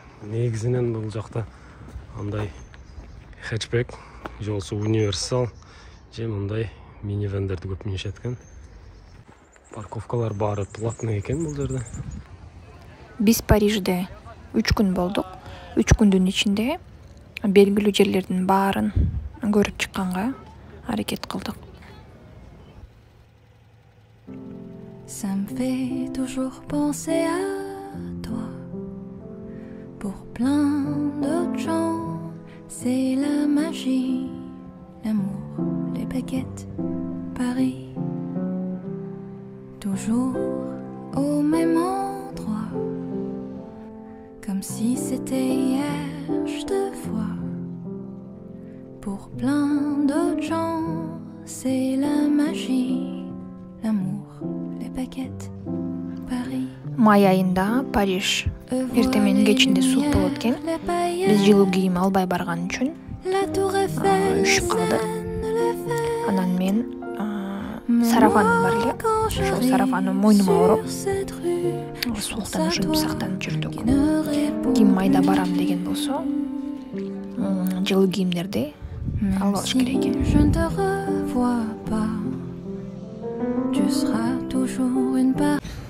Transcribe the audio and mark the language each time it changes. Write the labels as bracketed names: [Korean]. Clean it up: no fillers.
[Kyrgyz] Негизинен бул жакта андай хэтчбек же болбосо универсал же мындай минивендерди көп минишет экен. Парковкалар баары платный экен бул жерде. Биз Парижде 3 күн болдук. 3 күндүн ичинде белгилүү жерлердин баарын көрүп чыкканга аракет кылдык. [French] Ça me fait toujours penser à toi. Pour plein d'autres gens, c'est la magie, l'amour, les baguettes, Paris. Toujours au même endroit, comme si c'était hier, je te vois. Pour plein d'autres gens, c'est la magie, l'amour, les baguettes, Paris. [Kyrgyz] Май айында Париж эртең менен кечинде суук болот экен. Биз жылуу кийим албай барган үчүн үшүп калдык. Анан мен сарафаным бар эле. Ошол сарафаным мойнума ороп, сууктан ушинтип сактанып жүрдүк. Ким майда барам деген болсо, жылуу кийимдерди алып алыш керек экен. [French] Je ne te revois pas, tu seras toujours une part.